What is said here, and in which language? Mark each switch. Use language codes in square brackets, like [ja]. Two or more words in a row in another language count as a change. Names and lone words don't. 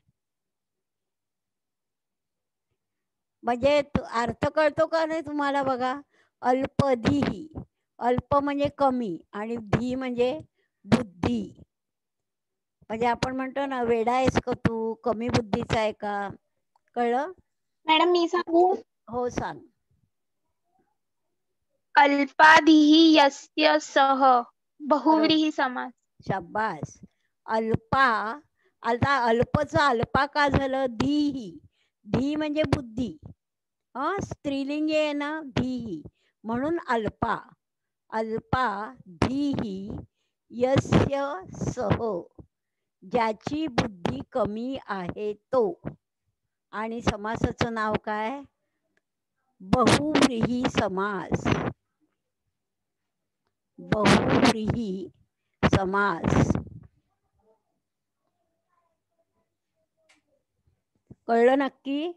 [mr] म्हणजे अर्थ कळतो का नाही तुम्हाला? बघा, अल्पधीही. अल्प म्हणजे कमी आणि धी म्हणजे बुद्धी. म्हणजे आपण म्हणतो ना, वेडा आहेस का तू, कमी बुद्धीचा आहे का? कळलं? मॅडम मी सांगू? हो, सांग. [sa] अल्पाधीही यस्य सह. [mr] बहुव्रीही समास. शाबास. अल्पा. आता अल्पचा अल्पा का झालं? धीही. धी म्हणजे बुद्धी. स्त्रीलिंगी आहे ना, धीही, म्हणून अल्पा. [sa] अल्पा धीही यस्य सह. [mr] ज्याची बुद्धी कमी आहे तो. आणि समासाचं नाव काय? बहुव्रीही समास. बहुव्रीही समास. कळलं नक्की?